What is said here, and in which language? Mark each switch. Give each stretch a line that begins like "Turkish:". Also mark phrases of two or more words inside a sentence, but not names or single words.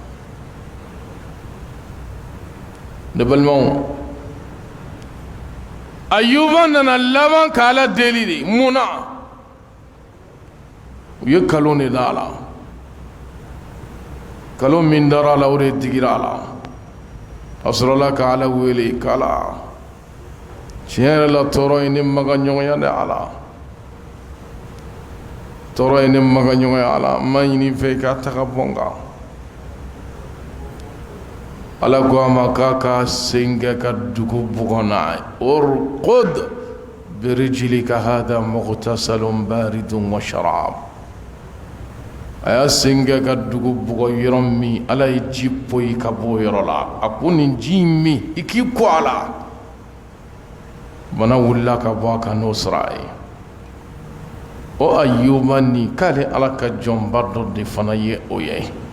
Bambara: ne balimaw Ayuba nana laban k'ala deli de mun na u ye kalo de da a la kalo min dara a la o de digira a la a sɔrɔla ka ala wele k'ala tiɲɛ yɛrɛ la tɔɔrɔ ye ne ma ka ɲɔgɔnya dɛ ala tɔɔrɔ ye ne ma ka ɲɔgɔnya ala n ma ɲini i fɛ i k'a ta ka bɔ n kan ala ko a ma k'a ka sen kɛ ka dugu bugɔ n'a ye
Arabic: اركض برجلك هذا مغتسل بارد وشراب
Bambara: a y'a sen kɛ ka dugu bugɔ yɔrɔ min ala ye ji poyi ka bɔ o yɔrɔ la a ko nin ji in min i k'i ko a la bana wulila ka bɔ a kan n'o sira ye o Ayuba nin k'ale ala ka jɔnba dɔ de fana ye o ye